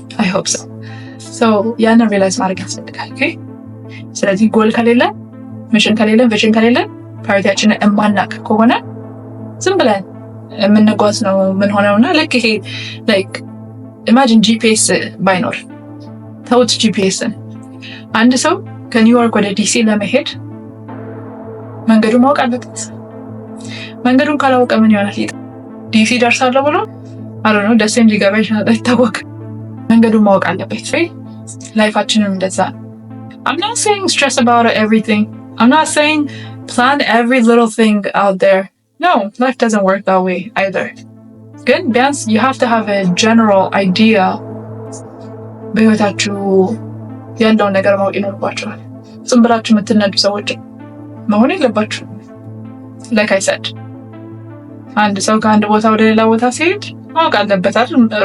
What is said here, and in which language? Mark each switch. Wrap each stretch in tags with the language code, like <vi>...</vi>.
<en>አይ ሆፕ ሶ</en> <am>ያንን ሪላይዝ ማድረግ ያስፈልጋል። ኦኬ ስለዚህ ጎል ከሌለ ሚሽን ከሌለ ቪዥን ከሌለ ፕራዮሪቲያችንን እማናቅ ከሆነ ዝም ብለን የምንጓዝ ነው ምን ሆነውና ልክ ይሄ ላይክ ኢማጂን ጂፒኤስ ባይኖር ተውት። ጂፒኤስን አንድ ሰው ከኒውዮርክ ወደ ዲሲ ለመሄድ መንገዱን ማወቅ አለበት። መንገዱን ካላወቀ ምን ይሆናል? ዲሲ ደርሳለሁ ብሎ አሮኑ ደሴም ሊገባ ይችላል፣ አይታወቅም። መንገዱን ማወቅ አለበት። ላይፋችንም እንደዛ ነው።</am> <en>I'm not saying stress about everything. I'm not saying plan every little thing out there. No, life doesn't work that way either.</en> <am>ግን ቢያንስ</am> <en>you have to have a general idea</en> <am>በህይወታችሁ ያለውን ነገር ማወቅ ይኖርባችኋል። ዝም ብላችሁ የምትነዱ ሰዎች መሆን የለባችሁ።</am> <en>like I said</en> <am>አንድ ሰው ከአንድ ቦታ ወደ ሌላ ቦታ ሲሄድ ማወቅ አለበት አይደል?</am>